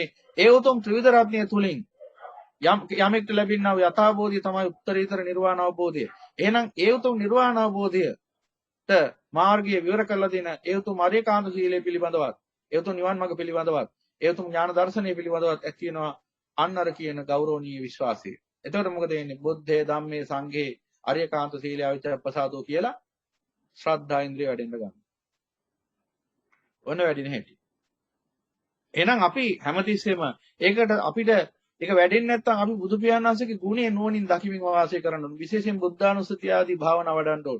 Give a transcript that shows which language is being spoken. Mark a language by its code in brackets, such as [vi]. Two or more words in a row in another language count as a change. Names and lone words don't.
[si] ඒ උතුම් ත්‍රිවිධ රත්නය තුලින් යමෙක්ට ලැබෙනා වූ යථාබෝධිය තමයි උත්තරීතර නිර්වාණ අවබෝධය. එහෙනම් ඒ උතුම් නිර්වාණ අවබෝධයට මාර්ගය විවර කරලා දෙන ඒ උතුම් අරියකාන්ත සීලය පිළිබඳවත්, ඒ උතුම් නිවන් මාර්ග පිළිබඳවත්, ඒ උතුම් ඥාන දර්ශනය පිළිබඳවත් ඇති වෙනවා අන්න අර කියන ගෞරවණීය විශ්වාසය. එතකොට මොකද වෙන්නේ? [pi] බුද්ධේ ධම්මේ සංඝේ [si] අරියකාන්ත සීලය විචප්පසාදෝ කියලා ශ්‍රද්ධා ඉන්ද්‍රිය වැඩෙන්න ගන්නවා. ඔන්න වැඩින හැටි. එහෙනම් අපි හැමතිස්සෙම ඒකට අපිට ඒක වැඩෙන්නේ නැත්නම් අපි බුදු පියාණන් වහන්සේගේ ගුණය නුවණින් දකිමින් වාසය කරන්න ඕන. විශේෂයෙන් බුද්ධානුස්සතිය ආදී භාවනා වඩන්න ඕන.